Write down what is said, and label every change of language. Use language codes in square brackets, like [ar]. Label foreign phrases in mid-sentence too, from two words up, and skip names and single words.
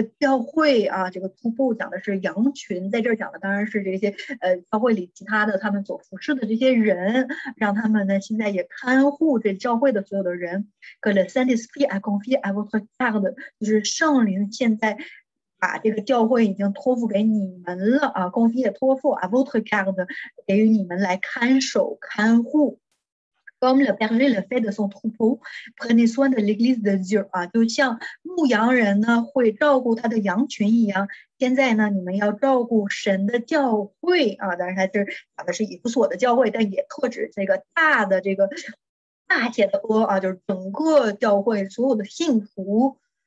[zh] 教会啊，这个troupeau讲的是羊群，在这儿讲的当然是这些教会里其他的他们所服侍的这些人，让他们呢现在也看护这教会的所有的人。 [fr] Que le Saint-Esprit a confié à votre garde， [zh] 就是圣灵现在把这个教会已经托付给你们了啊，公司也托付 [fr] à votre garde， [zh] 给予你们来看守看护。 [fr] Comme le berger le fait de son troupeau, prenez soin de l'Église de Dieu [zh] 啊，就像牧羊人呢会照顾他的羊群一样，现在呢你们要照顾神的教会啊，当然它是讲的是以弗所的教会，但也特指这个大的这个大写的啊，就是整个教会所有的信徒。